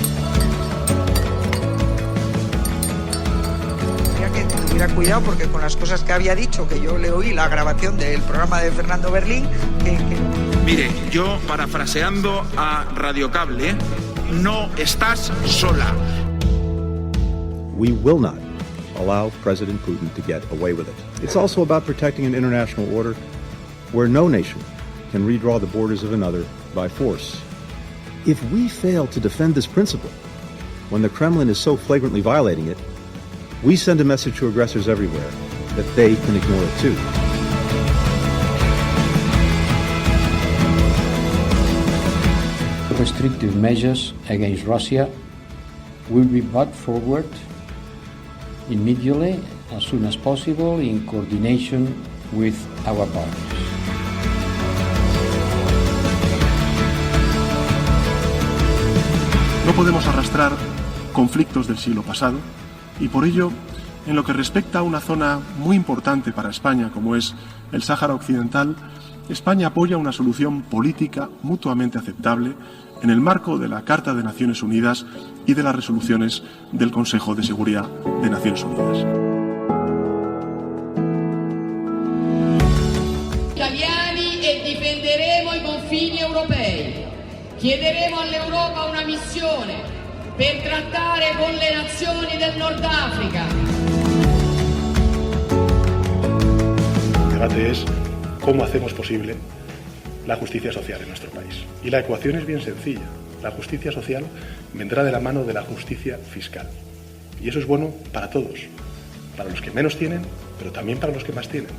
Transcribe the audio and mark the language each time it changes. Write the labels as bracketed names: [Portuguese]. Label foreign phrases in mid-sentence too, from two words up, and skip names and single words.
[Spanish] Que tuviera cuidado porque con las cosas que había dicho, que yo le oí la grabación del programa de Fernando Berlín, Mire, yo parafraseando a Radio Cable, no estás sola. [English] We will not allow President Putin to get away with it. It's also about protecting an international order where no nation can redraw the borders of another by force. If we fail to defend this principle, when the Kremlin is so flagrantly violating it, we send a message to aggressors everywhere that they can ignore it too. Restrictive measures against Russia will be brought forward immediately, as soon as possible, in coordination with our partners. [Spanish] No podemos arrastrar conflictos del siglo pasado y por ello, en lo que respecta a una zona muy importante para España como es el Sáhara Occidental, España apoya una solución política mutuamente aceptable en el marco de la Carta de Naciones Unidas y de las resoluciones del Consejo de Seguridad de Naciones Unidas. [Italian] Italiani e difenderemo i confini europei. Chiederemo all'Europa una missione per trattare con le nazioni del Nord África. [Spanish] El debate es cómo hacemos posible la justicia social en nuestro país. Y la ecuación es bien sencilla. La justicia social vendrá de la mano de la justicia fiscal. Y eso es bueno para todos. Para los que menos tienen, pero también para los que más tienen.